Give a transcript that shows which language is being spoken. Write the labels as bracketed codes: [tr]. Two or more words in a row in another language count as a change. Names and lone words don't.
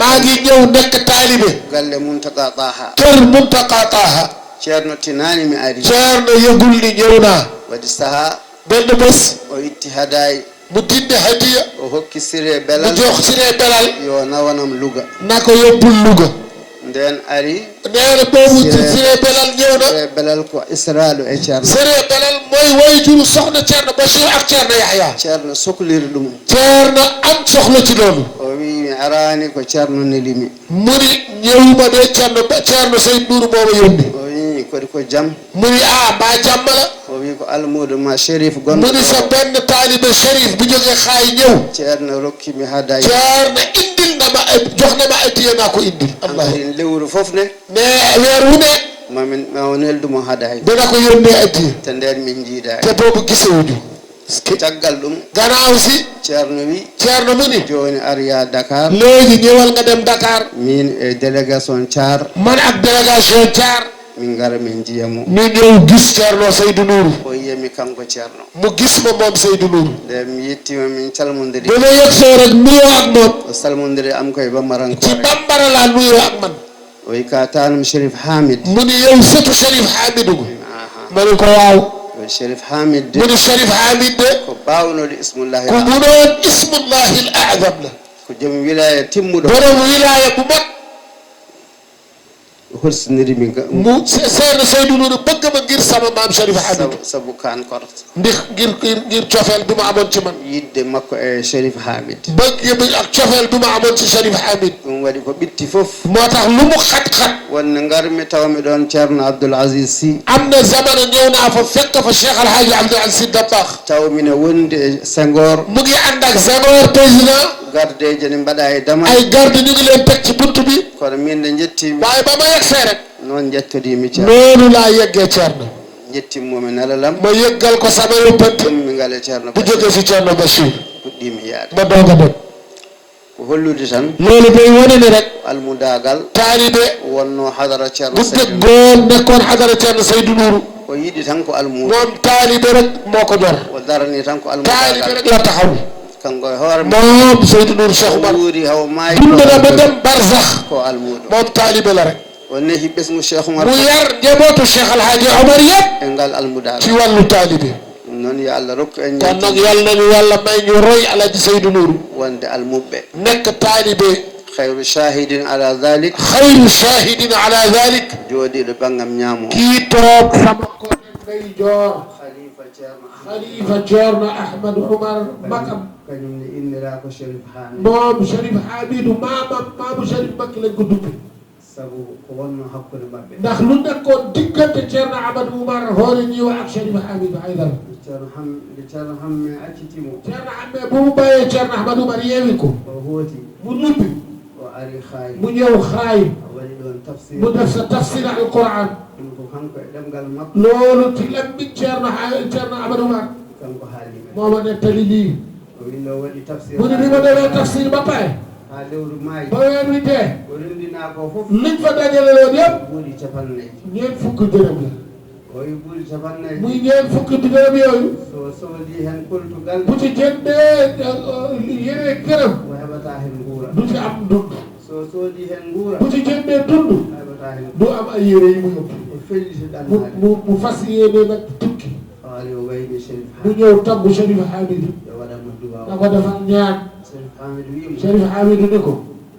[wo] maa ngi ñëw nekk taalibe [ff] galle Muntaka Taha [wo] kër Muntaga Taha [ff] ceerno tinani mi ari [wo] Ceerno yëgul ni ñëw naa [ff] waɗi sahaa [wo] benn bés [ff] o itti hadaay [wo] mu dinde hadiya [ff] o hokki siré [wo] mu belal jox Siré Belal [ff] yo nawanam Louga [wo] na ko yóbbul Louga [ff] nden ari [wo] nee na boobu Siré Belal ñëw na [ff] siré belal ko isralu e ceerno [wo] Siré Belal mooy wayjuru soxna Ceerno Bachir ak Ceerno Yahya [ff] ceerno sohliri ɗum [wo] Ceerno am soxla ci loolu [ff] o wi mi arani ko ceerno nelimi [wo] mu ni ñëwuma de Ceerno Seydou Nourou mooma yónni [ff] o wi kodi ko jaam [wo] mu ni mbaa jàmm la [ff] o wi ko almuudo ma Chérif [wo] mu [ff] gonɗo [wo] ni sa benn taalibe Chérif bu jóge xaay ñëw [ff] ceerno rokkimi hadaay [wo] Ceerno indil na ma jox na ma addiya naa ko indil [ff] hankkadin lewru fof ne [wo] mais weer wu ne [ff] ma neldumo hadaay [wo] dina ko yónnee addiya [ff] te nden min jiidaani [wo] te boobu gisewuñu [ff] caggal ɗum [wo] gannaaw si [ff] ceerno wi [wo] Ceerno mu ni [ff] joni ariya Dakar [wo] léegi ñëwal nga dem Dakar [ff] min e délégation Thiar [wo] man ak délégation Thiar [ff] min gara min jiyamo [wo] ñu ñëw gis Ceerno Seydou Nourou [ff] o yiyami kanko ceerno [wo] mu gis ma moom Seydou Nourou [ff] nde mi yettima min calmodiri [wo] ba ma yegsoo rek nuyoo ak moom [ff] o salmodiri am koye [wo] ci [ff] bambarankore [wo] bambara laa nuyoo ak man [ff] o wi ka tanum Chérif Hamid [wo] mu ni yow sëtu Chérif Hamidou go aha ma ni ko waaw [ff] o Chérif Hamid de [wo] mu ni Chérif Hamid de [ff] ko bawnode ismullahi [wo] ku munoon [ar] اسم الله الأعظم [wo] la [ff] ko joom wilaya timmuɗo [wo] borom wilaya bu mag [ff] holsinirimi [wo] mu Ceerno Seydou Nourou bëgg ma ngir sama maam Chérif Hamid [ff] sabu kan korta [wo] ngir cofeel bi ma amoon ci man [ff] yidde makko e Chérif Hamid [wo] bëgg bi ak cofeel bi ma amoon ci Chérif Hamid [ff] ɗum waɗi ko ɓitti fof [wo] moo tax lu mu xat-xat [ff] wonde garmi tawmi ɗon ceerno Abdoul Aziz Sy [wo] am na zamana ñëw naa fa fekk fa Cheikh Alhaji Abdoul Aziz Sy Dabakh [ff] tawmine wondi e Senghor [wo] mu ngi ànd ak Senghor président [ff] gardeje ne mbaɗa e damal [wo] ay garde ñu ngi leen teg ci buntu bi [ff] kono min nde jettimi [wo] waaye ba ma yegsee rek [ff] noon jettodimi ceerno [wo] noonu laa yeggee Ceerno [ff] jettimmomi nelalam [wo] ma yëggal ko sama yóbbante [ff] ɗummi ngale ceerno [wo] bu jógee si Ceerno Bachir [ff] puɗɗimi yaade [wo] ma doog a dem [ff] ko hollude tan [wo] loolu day wane ni rek [ff] almudagal [wo] taalibe [ff] wonno hadara ceerno [wo] bu Seydou dëggoon nekkoon xadara Ceerno Seydou Nourou [ff] o yiɗi tan ko almudo [wo] moom taalibe rek moo ko ñor [ff] o darani tan ko [wo] taalibe [ff] almudagal [wo] rek la taxaw [ff] kanko e hoore [wo] moom Seydou Nourou Cheikh Oumar [ff] wuuri haw maayi [wo] dund na ba dem barsax [ff] ko almudo [wo] moom taalibe la rek [ff] o nehi ɓesgu Cheikh Oumar [wo] mu yar njabootu Cheikh Alhaji Omar yëpp [ff] e ngal almudagal [wo] ci wàllu taalibe [ff] ɗum noon yo Allah rokku en [wo] kon nag yàlla nañu yàlla may ñu roy Alhaji Seydou Nourou [ff] wonde almuɓɓe [wo] nekk taalibe [ar] خير شاهدين على ذلك خير شاهدين على ذلك [ff] jooɗiɗo ɓangam ñaamo [wo] kii toog sama ko ndey joor [ff] khalifa ceerno [wo] Khalifa Ceerno Ahmadou Oumar Makam [ff] kañum ne innira ko Chérif Hamid [wo] moom Chérif Hamidou maamu Chérif Makki lañ ko duppe [ff] sabu ko wonno hakkude maɓɓe [wo] ndax lu nekkoon diggante Ceerno Ahmadou Oumar hoore ñiwa ak Chérif Hamidou Haydara [ff] ceerno hamme accitimo [wo] Ceerno Hamme bu mu bàyyee Ceerno Ahmadou Oumar yeewi ko [ff] o hooti [wo] mu nuppi [ff] o ari xaayi [wo] mu ñëw xaay [ff] o waɗi ɗon tafsir [wo] mu def sa [ar] تفسير القرآن [ff] ɗum ko kanko e ɗemgal makko [wo] loolu ci lambi Ceerno Ahmadou Oumar [ff] kanko haali men [wo] moo ma nettali lii [ff] o wino waɗi tafsir [wo] mu ne bi ma defee tafsir ba pare [ff] ha lewru maayi [wo] ba weer wi dee [ff] o rendina ko fof [wo] liñ fa dajale woon yëpp [ff] ɓuuɗi capannayyi [wo] ñeent fukk dërëm la muy ñeen fukki dërëm yooyu bu ci jëndee yére këram du ci am dund bu ci jëndee dund du am ay yére yi mu yóbbu mu fas yéene nag tukki mu ñëw taggu Cherif Hamidou da ko defal ñaan Cherif Hamidou ni ko